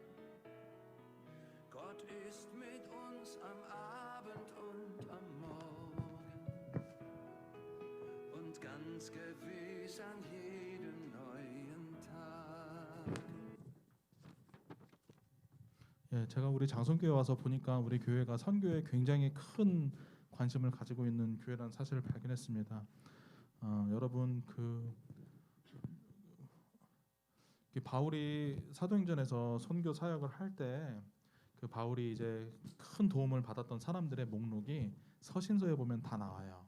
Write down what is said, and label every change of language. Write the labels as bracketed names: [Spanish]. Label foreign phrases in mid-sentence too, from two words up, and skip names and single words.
[German] Gott ist mit uns am Abend und am Morgen und ganz gewiss an jedem neuen Tag. [Korean] 예, 제가 우리 장성교회 와서 보니까 우리 교회가 선교에 굉장히 큰 관심을 가지고 있는 교회라는 사실을 발견했습니다. 여러분 바울이 사도행전에서 선교 사역을 할 때 그 바울이 이제 큰 도움을 받았던 사람들의 목록이 서신서에 보면 다 나와요.